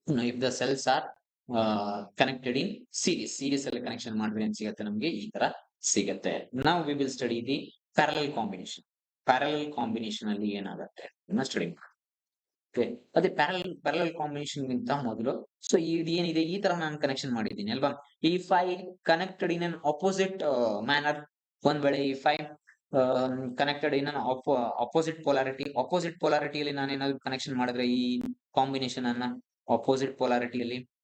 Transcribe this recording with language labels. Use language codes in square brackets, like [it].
[en] If the cells are connected in series [kn] ಅಲ್ಲಿ connection ಮಾಡಿದ್ರೆ ಏನ್ ಸಿಗುತ್ತೆ, ನಮಗೆ ಈ ತರ ಸಿಗುತ್ತೆ. [en] Now we will study the parallel combination. [kn] Parallel combination ಅಲ್ಲಿ ಏನಾಗುತ್ತೆ ಸ್ಟಡಿ ಮಾಡಿ. Okay, ಅದೇ ಪ್ಯಾರಲಲ್ ಕಾಂಬಿನೇಷನ್ ಗಿಂತ ಮೊದಲು, ಸೊ ಇದು ಏನಿದೆ, ಈ ತರ ನಾನು ಕನೆಕ್ಷನ್ ಮಾಡಿದ್ದೀನಿ ಅಲ್ವಾ. [en] if I connected in an opposite manner, [kn] ಒಂದ್ ವೇಳೆ if I connected in an opposite ಪೊಲಾರಿಟಿಯಲ್ಲಿ ನಾನು ಏನಾದ್ರು ಕನೆಕ್ಷನ್ ಮಾಡಿದ್ರೆ ಈ ಕಾಂಬಿನೇಷನ್ ಅನ್ನ ಅಪೋಸಿಟ್ ಪೊಲಾರಿಟಿಯಲ್ಲಿ